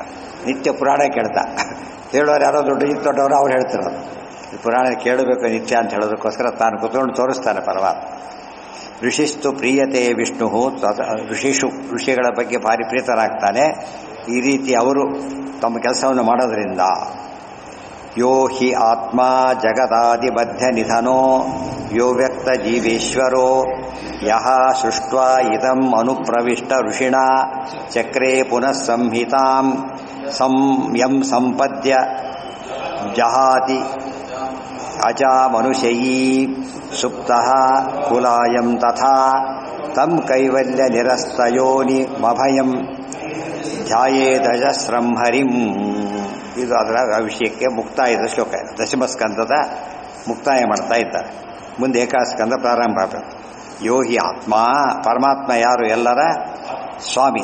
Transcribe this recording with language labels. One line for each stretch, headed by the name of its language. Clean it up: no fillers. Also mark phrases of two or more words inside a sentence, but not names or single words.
Kannada: ನಿತ್ಯ ಪುರಾಣ ಕೇಳ್ತಾ ಹೇಳೋರು ಯಾರೋ ದೊಡ್ಡವರು ಅವ್ರು ಹೇಳ್ತಿರೋದು. ಪುರಾಣ ಕೇಳಬೇಕು ನಿತ್ಯ ಅಂತ ಹೇಳೋದಕ್ಕೋಸ್ಕರ ತಾನು ಕೂತ್ಕೊಂಡು ತೋರಿಸ್ತಾನೆ ಪರಮಾತ್ಮ.
Sanskrit: ಋಷಿಸ್ತು ಪ್ರಿಯತೆ ವಿಷ್ಣು.
Kannada: ಋಷಿಗಳ ಬಗ್ಗೆ ಭಾರಿ ಪ್ರೀತರಾಗ್ತಾನೆ. ಈ ರೀತಿ ಅವರು ತಮ್ಮ ಕೆಲಸವನ್ನು ಮಾಡೋದರಿಂದ.
Sanskrit: ಯೋ ಹಿ ಆತ್ಮ ಜಗದಾದಿಬದ್ಧ ನಿಧನೋ ಯೋ ವ್ಯಕ್ತ ಜೀವೇಶ್ವರೋ ಯಹ ಸೃಷ್ಟ್ವಾ ಇದಂ ಅನುಪ್ರವಿಷ್ಟ ಋಷಿಣಾ ಚಕ್ರೇ ಪುನಃ ಸಂಹಿತಾಂ ಯಂ ಸಂಪದ್ಯ ಜಹಾತಿ ಅಜಾ ಮನುಷ್ಯೀ ಸುಪ್ತಃ ಕುಲಾಯಂ ತಥಾ ತಂ ಕೈವಲ್ಯ ನಿರಸ್ತಯೋನಿ ಮಭಯಂ ಧ್ಯಾಯೇದಜಸ್ರಂ ಹರಿಂ.
Kannada: ಇದು ಅದರ ವಿಷಯಕ್ಕೆ ಮುಕ್ತಾಯದ ಶ್ಲೋಕ. ದಶಮಸ್ಕಂದದ ಮುಕ್ತಾಯ ಮಾಡ್ತಾ ಇದ್ದಾರೆ. ಮುಂದೆ ಏಕಾಸ್ಕಂದ ಪ್ರಾರಂಭ ಆಗಬೇಕು.
Sanskrit: ಯೋ ಹಿ ಆತ್ಮ,
Kannada: ಪರಮಾತ್ಮ ಯಾರು? ಎಲ್ಲರ ಸ್ವಾಮಿ.